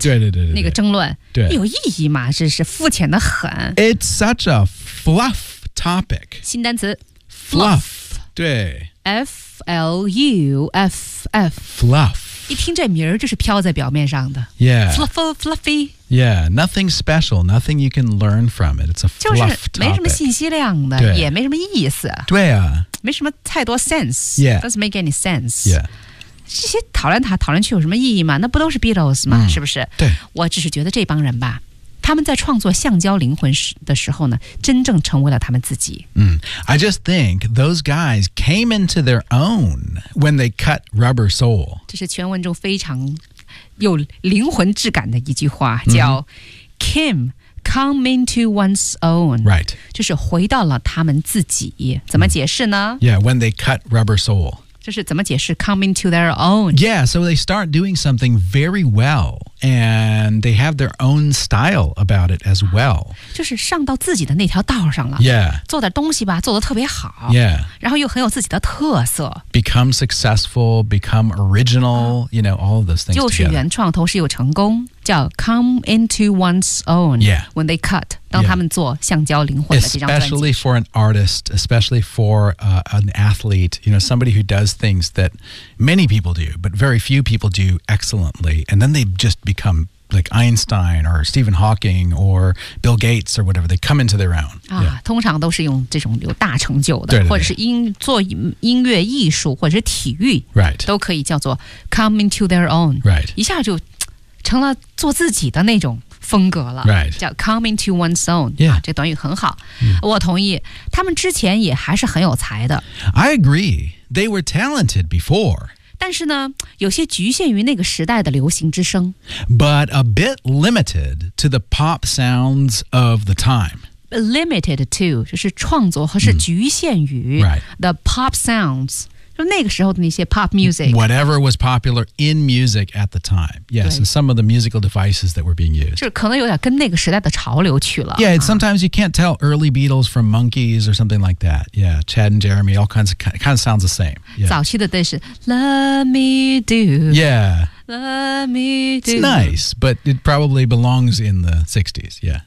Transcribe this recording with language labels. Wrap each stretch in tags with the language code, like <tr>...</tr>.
<zh>对对 对, 对, 对那个争论。对有意义吗？是肤浅的很。</zh> <en>It's such a fluff topic.</en> <zh>新单词</zh> <en>fluff, fluff.</en> <zh>对</zh> <en>F-L-U-F-F Fluff</en> <zh>一听这名儿就是飘在表面上的</zh> <en>Yeah Fluffy Yeah, nothing special, nothing you can learn from it. It's a fluff topic.</en> <zh>就是没什么信息量的也没什么意思对啊没什么太多 sense</zh> <en>Yeah Doesn't make any sense Yeah</en> <zh>这些讨论他讨论去有什么意义吗那不都是 Beatles 吗、是不是对我只是觉得这帮人吧他们在创作橡胶灵魂的时候呢真正成为了他们自己、</zh> <en>I just think those guys came into their own when they cut Rubber Soul</en> <zh>这是全文中非常有灵魂质感的一句话叫、</zh> <en>Kim come into one's own Right</en> <zh>就是回到了他们自己怎么解释呢、</zh> <en>Yeah when they cut Rubber Soul</en> <zh>就是怎么解释 coming to their own?</zh> <en>Yeah, so they start doing something very well, and they have their own style about it as well.</en> <zh>就是上到自己的那条道上了。</zh> <en>Yeah.</en> <zh>做点东西吧，做得特别好。</zh> <en>Yeah.</en> <zh>然后又很有自己的特色。</zh> <en>Become successful, become original, you know, all of those things together.</en> <zh>又是原创，同时又成功，叫</zh> <en>come into one's own. Yeah. When they cut.</en> <zh>当他们做橡胶灵魂的这张专辑</zh> <en>especially for an artist, especially for、an athlete, you know, somebody who does things that many people do, but very few people do excellently, and then they just become like Einstein or Stephen Hawking or Bill Gates or whatever, they come into their own.、</en> <zh>通常都是用这种有大成就的对对对或者是做音乐艺术或者是体育、</zh> <en>right.</en> <zh>都可以叫做 come into their own,、</zh> <en>right.</en> <zh>一下就成了做自己的那种风格了、</zh> <en>right.</en> <zh>叫 come into one's own、</zh> <en>yeah.</en> <zh>这短语很好、我同意他们之前也还是很有才的</zh> <en>I agree they were talented before</en> <zh>但是呢有些局限于那个时代的流行之声</zh> <en>but a bit limited to the pop sounds of the time</en> <zh>limited to 就是创作和是局限于、</zh> <en>the pop sounds</en> <zh>就那个时候的那些 pop music</zh> <en>Whatever was popular in music at the time Yes, and some of the musical devices that were being used</en> <zh>就是可能有点跟那个时代的潮流去了</zh> <en>Yeah, sometimes you can't tell early Beatles from Monkees or something like that Yeah, Chad and Jeremy, all kinds of, kind of sounds the same、yeah.</en> <zh>早期的都是</zh> <en>Let me do Yeah Let me do It's nice, but it probably belongs in the 60s Yeah</en>